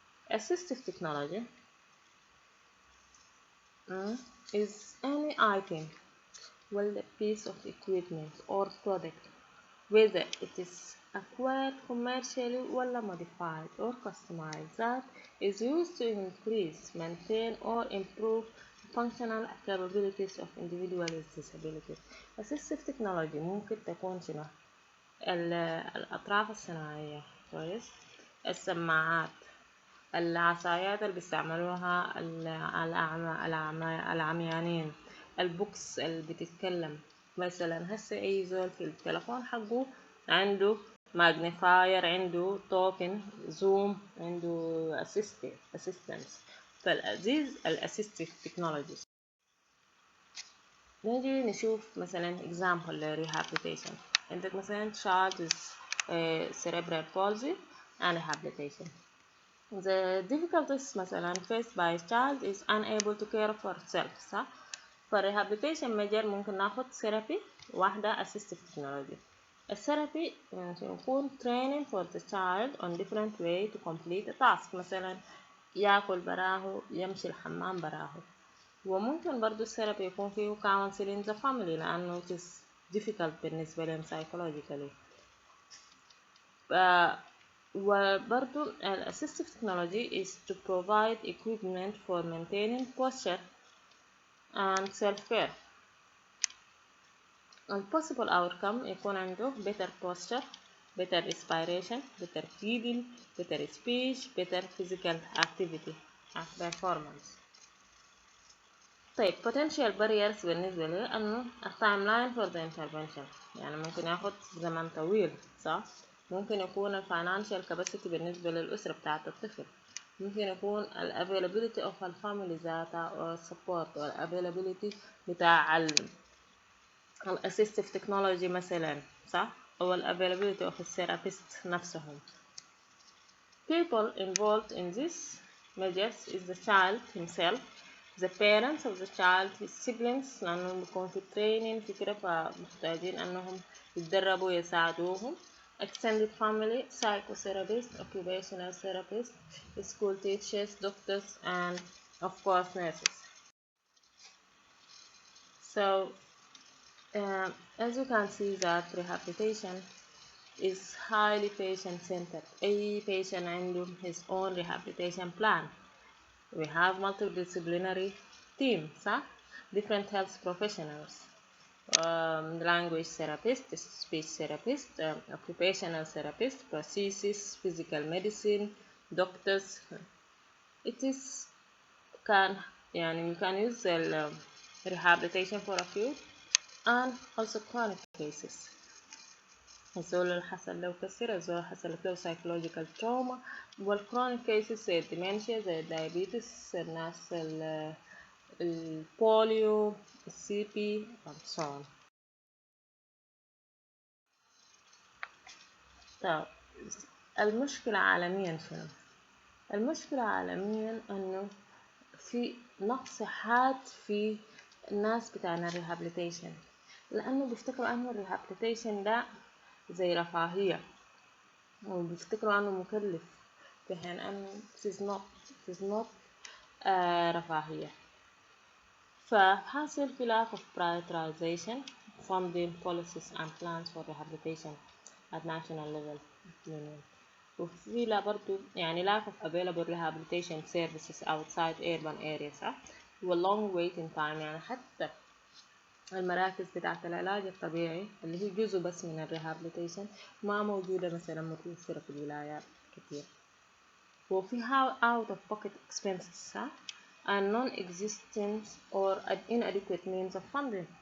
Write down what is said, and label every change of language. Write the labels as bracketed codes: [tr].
[en] Assistive technology is any item, well, a piece of equipment or product, whether it is acquired commercially or modified or customized, that is used to increase, maintain, or improve functional capabilities of individuals with disabilities. [ar] Assistive technology ممكن تكون شنو؟ الأطراف الصناعية كويس، السماعات، العصايات اللي بيستعملوها العميانين، البوكس اللي بتتكلم. مثلا هسه أي زول في التلفون حقه عنده ماجنيفاير، عنده توكن زوم، عنده اسيستنس. فالأزيز الاسيستيف تكنولوجيز. نيجي نشوف مثلا example ل rehabilitation. عندك مثلا [en] child with cerebral palsy and rehabilitation. The difficulties مثلا faced by child is unable to care for itself، صح؟ فالrehabilitation major [ar] ممكن ناخد [en] therapy واحدة assistive technology. [ar] الثيرابي يكون [en] training for the child on different way to complete a task، [ar] مثلا ياكل براهو، يمشي الحمام براهو. وممكن برضو الثيرابي يكون فيه [en] counseling the family [ar] لأنه [en] it is difficult [ar] بالنسبة لهم psychologically. وبرضو [en] assistive technology is to provide equipment for maintaining posture and self-care. possible outcome يكون عنده better posture, better respiration, better feeding, better speech, better physical activity and performance. [ar] طيب [en] potential barriers [ar] بالنسبة لي أنه [en] timeline for the intervention، [ar] يعني ممكن ياخد زمن طويل، صح؟ ممكن يكون [en] financial capacity [ar] بالنسبة للأسرة بتاعة الطفل، ممكن يكون availability of الفاميلي ذاتها or support or availability بتاع assistive technology مثلا، صح؟ أو availability of therapist نفسهم. [en] People involved in this measures is the child himself, the parents of the child, his siblings [ar] لأنهم بيكون في training في كده فمحتاجين أنهم يتدربوا يساعدوهم. [en] Extended family, psychotherapist, occupational therapist, school teachers, doctors, and of course nurses. So as you can see that rehabilitation is highly patient-centered. أي patient عنده his own rehabilitation plan. We have multidisciplinary team, صح? Different health professionals, language therapist, speech therapist, occupational therapist, prosthesis, physical medicine, doctors. It is you can use the rehabilitation for acute and also chronic cases. [ar] الزول اللي حصل له كسر، الزول اللي حصلت له psychological trauma، والchronic cases زي الديمنشيا، زي الدايابيتس، الناس البوليو، السي بي [en] and so on. [ar] طيب المشكلة عالميا شنو؟ المشكلة عالميا انه في نقص حاد في الناس بتاعنا الريهابليتيشن، لانه بيفتكروا انه الريهابليتيشن ده زي رفاهية وبيفتكروا انه مكلف، في حين انه [en] it is not [ar] رفاهية. فحاصل في [en] lack of prioritization funding policies and plans for rehabilitation at national level. [ar] وفي لا برضو يعني [en] lack of available rehabilitation services outside urban areas [ar] و [en] long waiting time، [ar] يعني حتى المراكز بتاعة العلاج الطبيعي اللي هي جزء بس من الريهابليتيشن ما موجودة مثلا متوفرة في الولايات كتير. وفي [en] out of pocket expenses and non-existent or inadequate means of funding.